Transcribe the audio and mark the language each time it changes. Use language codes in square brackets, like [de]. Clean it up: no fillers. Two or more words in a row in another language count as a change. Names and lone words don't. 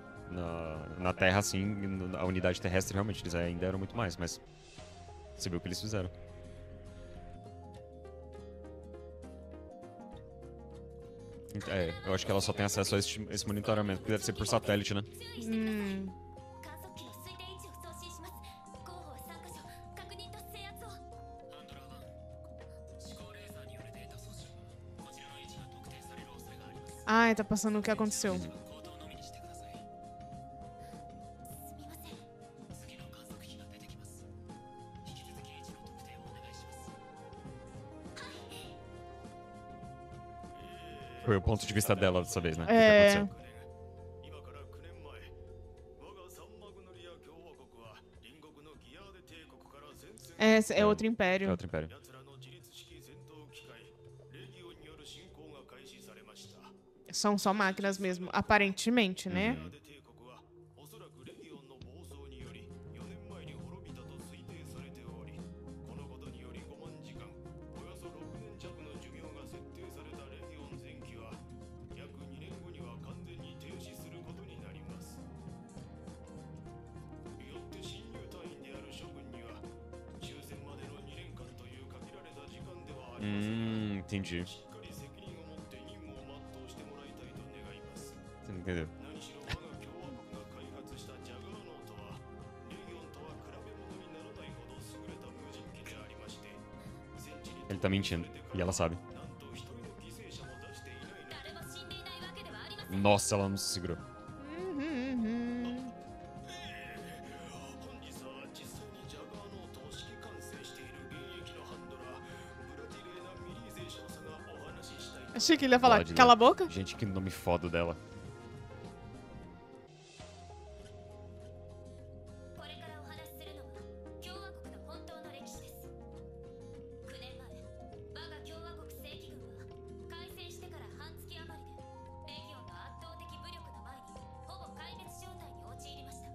[pt] Na Terra, assim, a unidade terrestre, realmente, eles ainda eram muito mais, mas você viu o que eles fizeram. É, eu acho que ela só tem acesso a esse monitoramento, que deve ser por satélite, né? [ja] 観測機の推定位置を送信します。候補は3カ所。確認と制圧を。ハンドラー1、指向レーザーによるデータ送信。こちらの位置が特定される恐れがあります。 [pt] Ah, tá passando o que aconteceu. [ja] 行動のみにしてください。すみません。次の観測機が出てきます。引き続き位置の特定をお願いします。 [pt] Foi o ponto de vista dela dessa vez, né? O que É. aconteceu? [ja] 今から9年前我がサンマグノリア共和国は隣国のギアーデ帝国から前線 [pt] É outro É império. outro império. [ja] 奴らの自立式戦闘機械レギオンによる侵攻が開始されました [pt] São só máquinas mesmo, aparentemente, né? [ja] ギアーデ帝国はおそらくレギオンの暴走により4年前に滅びたと推定されておりこのことにより5万時間およそ6年弱の寿命が設定されたレギオン前期は約2年後には完全に停止することになりますよって侵入隊員である諸君には終戦までの2年間という限られた時間ではありませんが [pt] Entendi. [ja] しっかり責任を持って任務を全うしてもらいたいと願います [pt] Você não entendeu? [ja] 何しろ我が共和国が開発したジャガーノートはレギオンとは比べ物にならないほど優れた無人機でありまして戦地に [pt] Ele tá mentindo. E ela sabe. [ja] なんと一人の犠牲者も出していないの誰も死んでいないわけではありません。 [pt] Nossa, ela não se segurou. Uhum. 本日は実際にジャガーノートを指揮管制している現役のハンドラーブラティレーナ・ミリーゼー少佐がお話ししたいと Achei que ele ia falar, Pode, né? cala a boca. Gente, que nome foda dela. [ja] これからお話しするのは共和国の本当の歴史です。9年前、我が共和国正規軍は開戦してから半月余りでレギオンの圧倒的武力の前にほぼ壊滅状態に陥りました。